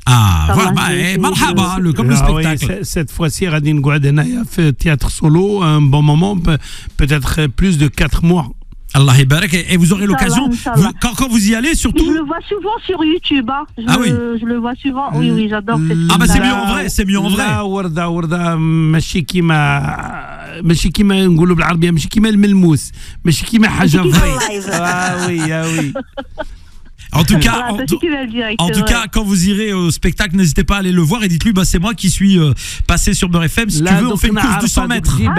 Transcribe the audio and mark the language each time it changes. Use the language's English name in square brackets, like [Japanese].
[French] Ah, voilà, marhaba, comme le spectacle. Oui, cette fois-ci, [Arabic] غادي نقعد هنايا في [French] théâtre solo un bon moment, peut-être plus de 4 mois. [Arabic] Allah يبارك. [French] Et vous aurez l'occasion, quand vous y allez, surtout. Je le vois souvent sur YouTube. Hein. Je le vois souvent. Oui, j'adore cette Ah, bah c'est mieux en vrai. [Arabic] لا وردة ماشي كيما نقولوا بالعربية، ماشي كيما الملموس، ماشي كيما حاجة فري. [French] oui. En tout cas, quand vous irez au spectacle, n'hésitez pas à aller le voir et dites-lui, c'est moi qui suis passé sur Beurre FM. Si tu veux, on fait une course du 100 mètres.